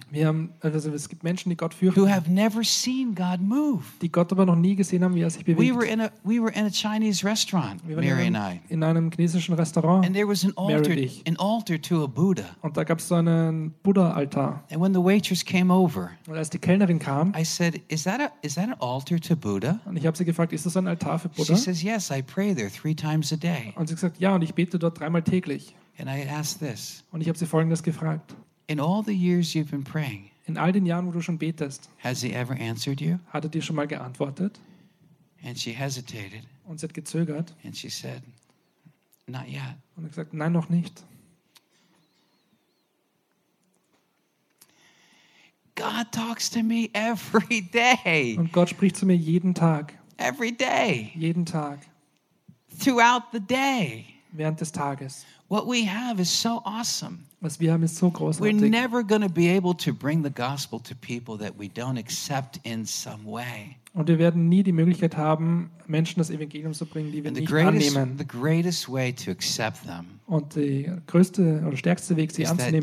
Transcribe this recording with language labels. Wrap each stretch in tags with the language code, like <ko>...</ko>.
<de>Wir haben, also es gibt Menschen, die Gott fürchten.</de> <en>Who have never seen God move.</en> <de>Die Gott aber noch nie gesehen haben, wie er sich bewegt.</de> <en>We were in a Chinese restaurant, Mary and I.</en> <de>In einem chinesischen Restaurant.</de> <en>And there was an altar to a Buddha.</en> <de>Und da gab es so einen Buddha-Altar.</de> <en>And when the waitress came over,</en> <de>und als die Kellnerin kam,</de> <en>I said, is that an altar to Buddha?</en> <de>Und ich habe sie gefragt, ist das ein Altar für Buddha?</de> <en>She says, yes, I pray there three times a day.</en> <de>Und sie gesagt, ja, und ich bete dort dreimal täglich.</de> <en>And I asked this.</en> <de>Und ich habe sie Folgendes gefragt.</de> <en>In all the years you've been praying,</en> <de>in all den Jahren, wo du schon betest,</de> <en>has he ever answered you?</en> <de>Hat er dir schon mal geantwortet?</de> <en>And she hesitated.</en> <de>Und sie hat gezögert.</de> <en>And she said, not yet.</en> <de>Und er gesagt, nein, noch nicht.</de> <en>God talks to me every day.</en> <de>Und Gott spricht zu mir jeden Tag.</de> <en>Every day.</en> <de>Jeden Tag.</de> <en>Throughout the day.</en> <de>während des Tages.</de> <en>What we have is so awesome.</en> <de>Was wir haben ist so großartig.</de> <en>We're never going to be able to bring the gospel to people that we don't accept in some way.</en> <de>Und wir werden nie die Möglichkeit haben, Menschen das Evangelium zu bringen, die wir nicht annehmen.</de> <en>The greatest way to accept them.</en> <de>Und der größte oder stärkste Weg, sie anzunehmen,</de>